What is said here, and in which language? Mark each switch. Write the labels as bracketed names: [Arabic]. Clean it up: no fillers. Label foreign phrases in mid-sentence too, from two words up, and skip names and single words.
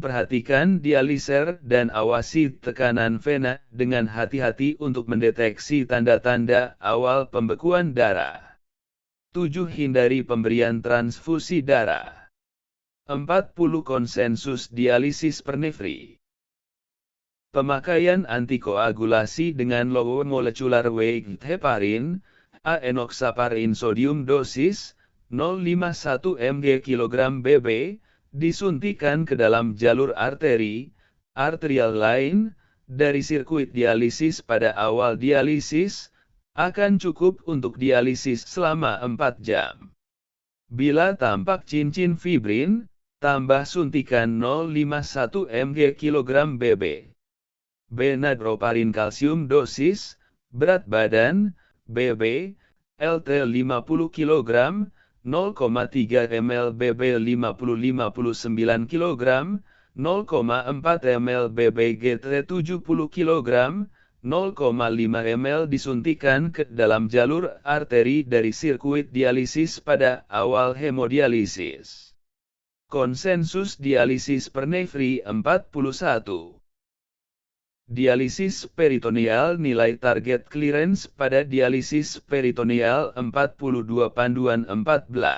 [Indonesian] Perhatikan dialiser dan awasi tekanan vena dengan hati-hati untuk mendeteksi tanda-tanda awal pembekuan darah. 7. Hindari pemberian transfusi darah. 40. Konsensus dialisis pernefri. Pemakaian antikoagulasi dengan [English] low molecular weight heparin, enoxaparin sodium [Indonesian] dosis, 0,51 mg/kg/BB, disuntikan ke dalam jalur arteri, [English] arterial line, [Indonesian] dari sirkuit dialisis pada awal dialisis, akan cukup untuk dialisis selama 4 jam. Bila tampak cincin fibrin, tambah suntikan 0,51 mg/kg/BB. B. Nadroparin kalsium dosis, berat badan, BB, LT 50 kg, 0,3 ml BB 50-59 kg, 0,4 ml BB GT 70 kg, 0,5 ml disuntikan ke dalam jalur arteri dari sirkuit dialisis pada awal hemodialisis. Konsensus dialisis pernefri 41. Dialisis peritoneal nilai target clearance pada dialisis peritoneal 42 panduan 14.